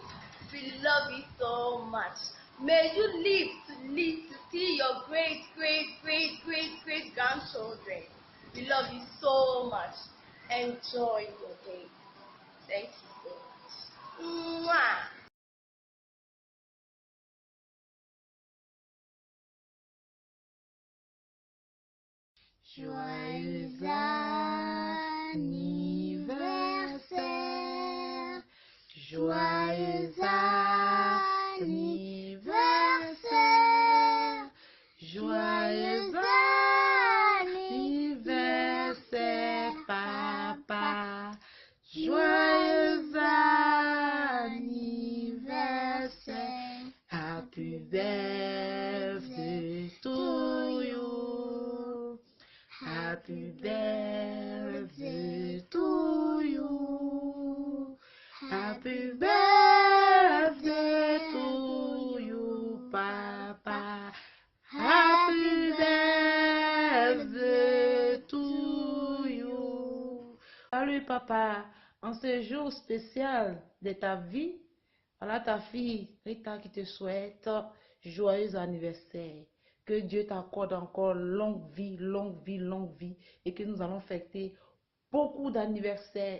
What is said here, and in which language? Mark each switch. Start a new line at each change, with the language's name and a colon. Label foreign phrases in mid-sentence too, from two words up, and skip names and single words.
English: We love you so much. May you live to see your great grandchildren. We love you so much. Enjoy your day. Thank you so much. Mwah.
French: Joyeux anniversaire, joyeux anniversaire, joyeux anniversaire, papa, joyeux anniversaire,
English: happy birthday to Happy birthday to you. Happy birthday to you, Papa. Happy birthday to you.
French: Salut, Papa. En ce jour spécial de ta vie, voilà ta fille Rita qui te souhaite joyeux anniversaire. Que Dieu t'accorde encore longue vie, longue vie, longue vie. Et que nous allons fêter beaucoup d'anniversaires.